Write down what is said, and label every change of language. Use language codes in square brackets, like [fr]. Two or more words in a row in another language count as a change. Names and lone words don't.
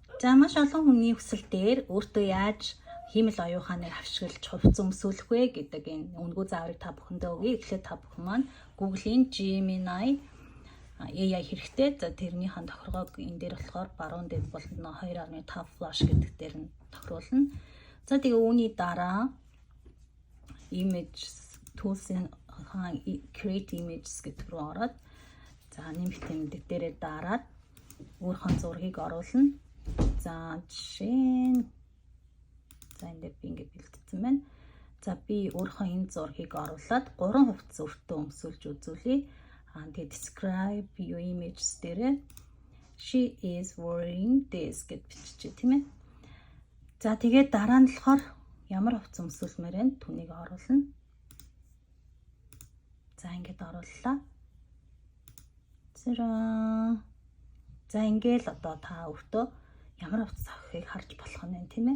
[mn] За маш олон хүний хүсэл дээр өөртөө яаж хиймэл оюуханыг авчиглаж хувцас өмсүүлэх вэ гэдэг энэ үнэгүй зааврыг та бүхэндээ өгье. Эхлээд та бүхэн маань Google-ийн Gemini AI хэрэгтэй. За тэрнийхэн тохиргоог энэ дээр болохоор баруун дэд болонд 2.5 flash гэдэг дээр нь тохируулна. За тэгээ үүний дараа [en] image tools- [mn] ын [en] create images [mn] гэдэг рүү ороод за нэмэлт тэмдэг дээрээ дараад өөрийнхөө зургийг оруулна. За жишээ нь за энэ би ингэ бэлдсэн байна. За би өөрийнхөө энэ зургийг оруулаад 3 хувцас өртөө өмсүүлж үзүүлье. Тэгээд [en] describe your images [mn] дээрээ [en] she is wearing this [mn] гэж биччихье тийм ээ. За тэгээд дараа нь болохоор ямар хувцас өмсүүлмээр вэ? Түүнийг оруулна. За ингэж орууллаа. За ингээл одоо та өөртөө ямар хувцас авахыг харж болох нь байна тийм ээ.